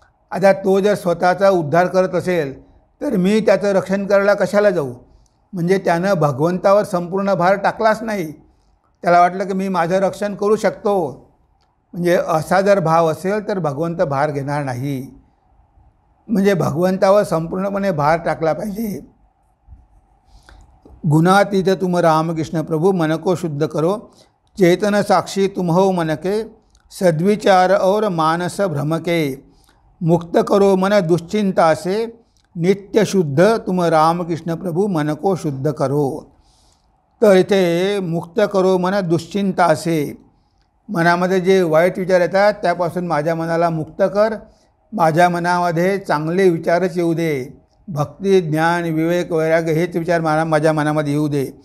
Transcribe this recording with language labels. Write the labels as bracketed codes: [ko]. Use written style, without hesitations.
[mr] आता तो जर स्वतःचा उद्धार करत असेल तर मी त्याचं रक्षण करायला कशाला जाऊ? म्हणजे त्यानं भगवंतावर संपूर्ण भार टाकलाच नाही. त्याला वाटलं की मी माझं रक्षण करू शकतो. म्हणजे असा जर भाव असेल तर भगवंत भार घेणार नाही. म्हणजे भगवंतावर संपूर्णपणे भार टाकला पाहिजे. [hi] गुणातीत तुम रामकृष्ण प्रभु मन को शुद्ध करो, चेतन साक्षी तुम्हो मनके सद्विचार और मानस भ्रमके, मुक्त करो मन दुश्चिंता से, नित्य शुद्ध तुम रामकृष्ण प्रभु मन को शुद्ध करो. [mr] तर इथे [hi] मुक्त करो मन दुश्चिंता से, [mr] मनामध्ये जे वाईट विचार येतात त्यापासून माझ्या मनाला मुक्त कर. माझ्या मनामध्ये चांगले विचारच येऊ दे. भक्ती, ज्ञान, विवेक, वैराग्य हेच विचार माझ्या मनामध्ये येऊ दे.